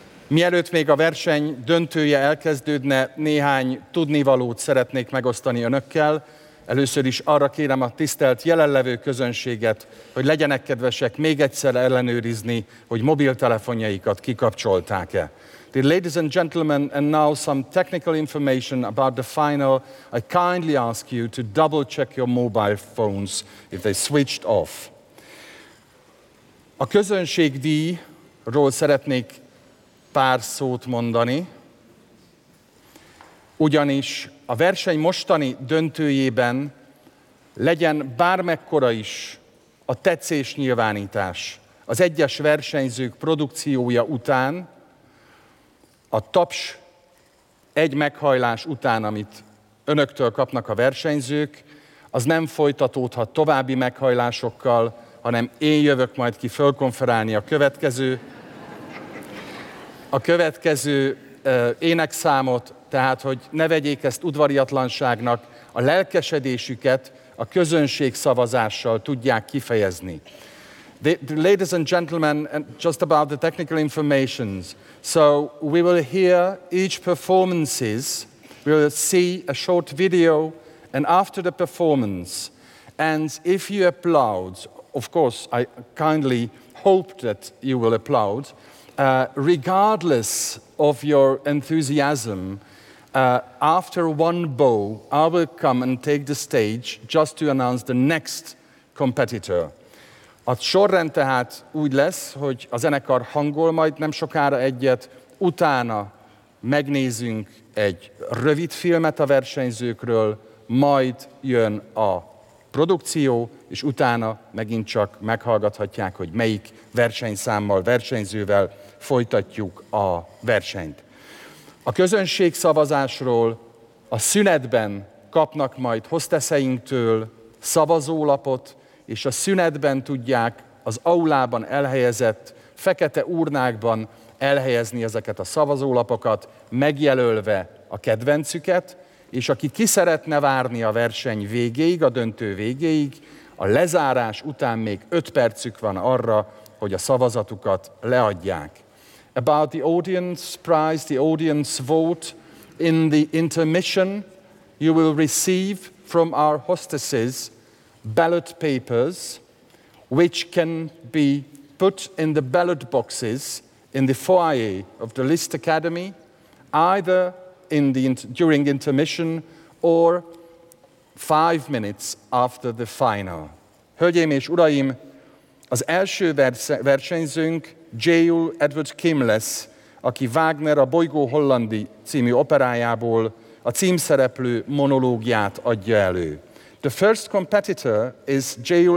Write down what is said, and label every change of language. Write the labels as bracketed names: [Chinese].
[Hungarian] Mielőtt még a verseny döntője elkezdődne, néhány tudnivalót szeretnék megosztani önökkel. Először is arra kérem a tisztelt jelenlevő közönséget, hogy legyenek kedvesek még egyszer ellenőrizni, hogy mobiltelefonjaikat kikapcsolták-e. [English] Dear ladies and gentlemen, and now some technical information about the final. I kindly ask you to double check your mobile phones if they switched off. [Hungarian] A közönségdíjról szeretnék pár szót mondani, ugyanis a verseny mostani döntőjében legyen bármekkora is a tetszés nyilvánítás az egyes versenyzők produkciója után, a taps egy meghajlás után, amit önöktől kapnak a versenyzők, az nem folytatódhat további meghajlásokkal, hanem én jövök majd ki fölkonferálni a következő énekszámot, tehát hogy ne vegyék ezt udvariatlanságnak, a lelkesedésüket a közönség szavazással tudják kifejezni. [English] The ladies and gentlemen, just about the technical informations. So we will hear each performances, we will see a short video, and after the performance, and if you applaud, of course, I kindly hope that you will applaud, regardless of your enthusiasm, after one bow, I will come and take the stage just to announce the next competitor. [Hungarian] A sorrend tehát úgy lesz, hogy a zenekar hangol majd nem sokára egyet, utána megnézünk egy rövid filmet a versenyzőkről, majd jön a produkció, és utána megint csak meghallgathatják, hogy melyik versenyszámmal, versenyzővel folytatjuk a versenyt. A közönség szavazásról a szünetben kapnak majd hostesseinktől szavazólapot, és a szünetben tudják az aulában elhelyezett fekete urnákban elhelyezni ezeket a szavazólapokat, megjelölve a kedvencüket, és aki ki szeretne várni a verseny végéig, a döntő végéig, a lezárás után még 5 percük van arra, hogy a szavazatukat leadják. [English] About the audience prize, the audience vote, in the intermission you will receive from our hostesses ballot papers, which can be put in the ballot boxes in the foyer of the List Academy, either in the during intermission or 5 minutes after the final. [Hungarian] Hölgyeim és uraim, az első versenyzőnk J.U. Edward Kim lesz, aki Wagner a Bolygó Hollandi című operájából a címszereplő monológiát adja elő. [English] The first competitor is J.U.